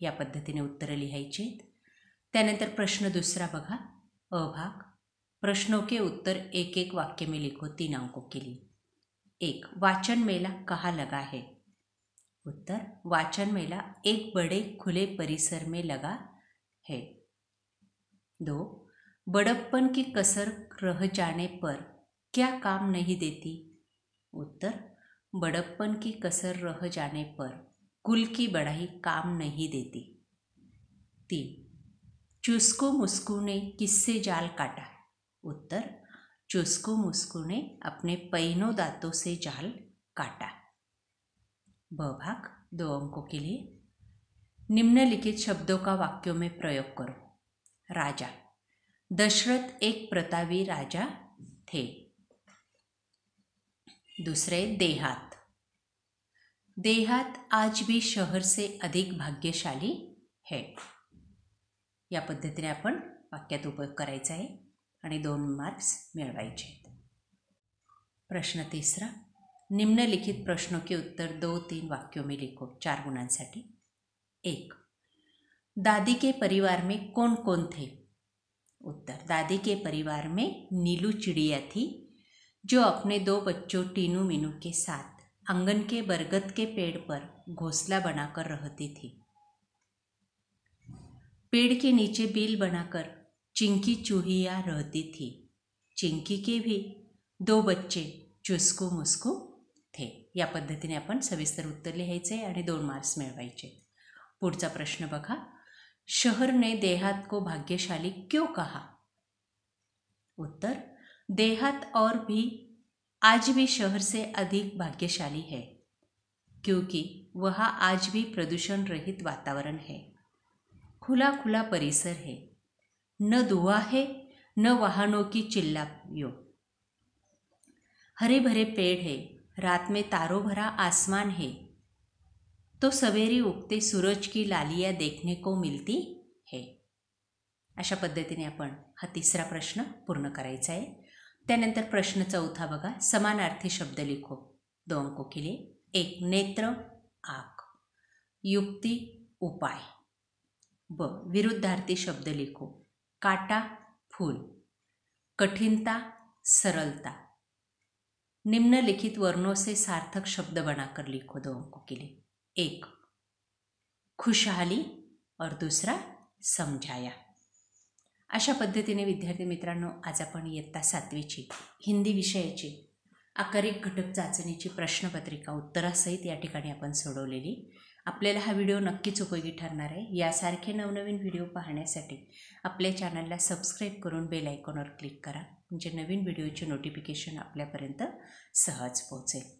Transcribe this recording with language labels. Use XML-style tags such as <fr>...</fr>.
<mr>या पद्धतीने उत्तरं लिहायची आहेत. त्यानंतर प्रश्न दुसरा बघा.</mr> <hi>अ भाग, प्रश्नों के उत्तर एक एक वाक्य में लिखो 3 अंकों के लिए. 1. वाचन मेला कहाँ लगा है. उत्तर, वाचन मेला एक बड़े खुले परिसर में लगा है. 2. बड़प्पन की कसर रह जाने पर क्या काम नहीं देती. उत्तर, बड़प्पन की कसर रह जाने पर कुल की बढ़ाई काम नहीं देती. 3. चुस्कू मुस्कू ने किससे जाल काटा. उत्तर, चुस्कू मुस्कू ने अपने पैनों दांतों से जाल काटा. ब भाग, 2 अंकों के लिए. निम्नलिखित शब्दों का वाक्यों में प्रयोग करो. राजा. दशरथ एक प्रतापी राजा थे. दूसरे, देहात. देहात आज भी शहर से अधिक भाग्यशाली है.</hi> <mr>या पद्धतीने आपण वाक्यात उपयोग करायचा आहे आणि 2 मार्क्स मिळवायचे आहेत.</mr> <hi>प्रश्न तीसरा, निम्नलिखित प्रश्नों के उत्तर 2-3 वाक्यों में लिखो 4 गुणांसाठी. 1. दादी के परिवार में कौन कौन थे. उत्तर, दादी के परिवार में नीलू चिड़िया थी जो अपने 2 बच्चों टीनू मीनू के साथ आंगन के बरगद के पेड़ पर घोंसला बनाकर रहती थी. पेड़ के नीचे बिल बनाकर चिंकी चूहिया रहती थी. चिंकी के भी 2 बच्चे चुस्कू मुस्कू थे.</hi> <mr>या पद्धतीने आपण सविस्तर उत्तर लिहायचे आणि 2 मार्क्स मिळवायचे. पुढचा प्रश्न बघा.</mr> <hi>शहर ने देहात को भाग्यशाली क्यों कहा. उत्तर, देहात और भी आज भी शहर से अधिक भाग्यशाली है क्योंकि वहाँ आज भी प्रदूषण रहित वातावरण है, खुला खुला परिसर है, न धुआं है न वाहनों की चिल्लाइयों, हरे भरे पेड़ है, रात में तारों भरा आसमान है तो सवेरे उगते सूरज की लालियाँ देखने को मिलती है.</hi> <mr>अशा पद्धतीने आपण हा तिसरा प्रश्न पूर्ण करायचा आहे. त्यानंतर प्रश्न चौथा बघा,</mr> <hi>समानार्थी शब्द लिखो. 2 अंकों के लिए. 1 नेत्र आँख, युक्ति उपाय. ब विरुद्धार्थी शब्द लिखो. काटा फूल, कठिनता सरलता. निम्नलिखित वर्णों से सार्थक शब्द बनाकर लिखो. 2 अंकों के लिए. 1 खुशहाली और दूसरा समझाया.</hi> <mr>अशा पद्धतीने विद्यार्थी मित्रांनो, आज आपण इयत्ता 7वीची हिंदी विषयाची आकारिक घटक चाचणीची प्रश्नपत्रिका उत्तरासहित या ठिकाणी आपण सोडवलेली. आपल्याला हा व्हिडिओ नक्कीच उपयोगी ठरणार आहे. यासारखे नवनवीन व्हिडिओ पाहण्यासाठी आपल्या चॅनलला सबस्क्राईब करून बेल आयकॉनवर क्लिक करा, म्हणजे नवीन व्हिडिओचे नोटिफिकेशन आपल्यापर्यंत सहज पोहोचेल.</mr>